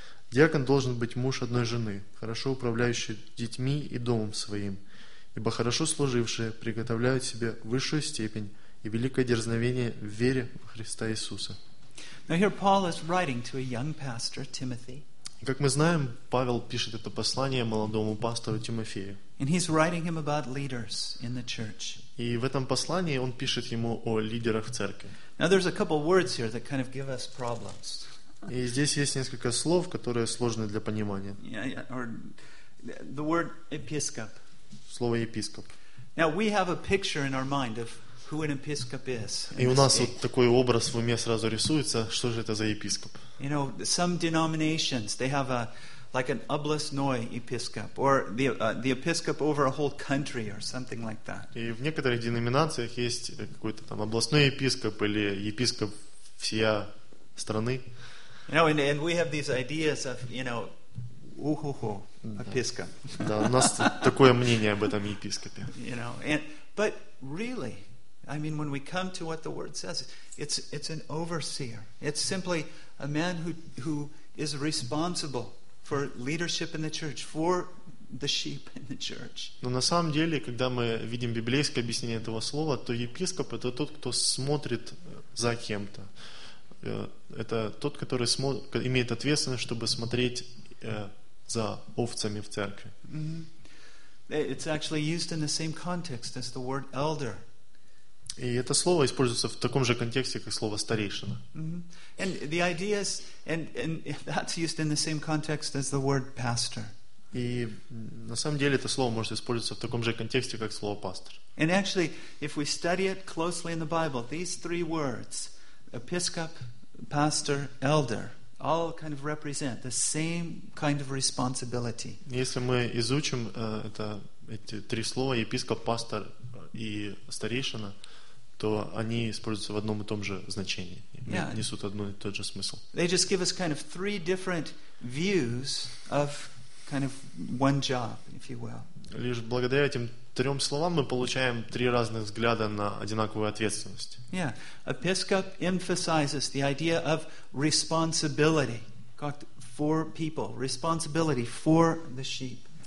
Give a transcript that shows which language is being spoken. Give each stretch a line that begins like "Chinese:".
Russian: Диакон должен быть муж одной жены, хорошо управляющий детьми и домом своим, ибо хорошо служившие приготовляют себе высшую степень и великое дерзновение в вере в Христа Иисуса.
English: Now here Paul is writing to a young pastor, Timothy.
Russian: Как мы знаем, Павел пишет это послание молодому пастору Тимофею.
English: And he's writing him about leaders in the church.
Russian: И в этом послании он пишет ему о лидерах в церкви.
English: Now there's a couple words here that kind of give us problems.
Russian: И здесь есть несколько слов, которые сложны для понимания.
English: Yeah, or the word episcop.
Russian: Слово епископ.
English: Now we have a picture in our mind of who an episcop is.
Russian: И у нас вот такой образ в уме сразу рисуется, что же это за епископ?
English: You know, some denominations they have a like an oblastной episcop or the episcop over a whole country or something like that.
Russian: И в некоторых деноминациях есть какой-то там областной епископ или епископ всей страны.
English: You know, and we have these ideas of, you know,
Russian: ухухо, епископ. Да, у нас такое мнение об этом епископе.
English: You know, and but really, I mean, when we come to what the word says, it's an overseer. It's simply a man who is responsible for leadership in the church, for the sheep in the church.
Russian: Но на самом деле, когда мы видим библейское объяснение этого слова, то епископ — это тот, кто смотрит за кем-то. Это тот, который имеет ответственность, чтобы смотреть за овцами в церкви.
English: It's actually used in the same context as the word elder.
Russian: И это слово используется в таком же контексте, как слово старейшина.
English: And the idea is, and that's used in the same context as the word pastor.
Russian: И на самом деле это слово может использоваться в таком же контексте, как слово пастор.
English: And actually, if we study it closely in the Bible, these three words, episcop, pastor, elder, all kind of represent the same kind of responsibility.
Russian: Если мы изучим эти три слова, епископ, пастор и старейшина, то они используются в одном и том же значении, несут одно и тот же смысл.
English: They just give us kind of three different views of kind of one job, if you will.
Russian: Лишь благодаря этим трем словам мы получаем три разных взгляда на одинаковую ответственность.
English: Yeah, episcop emphasizes the idea of responsibility for people, responsibility for the sheep.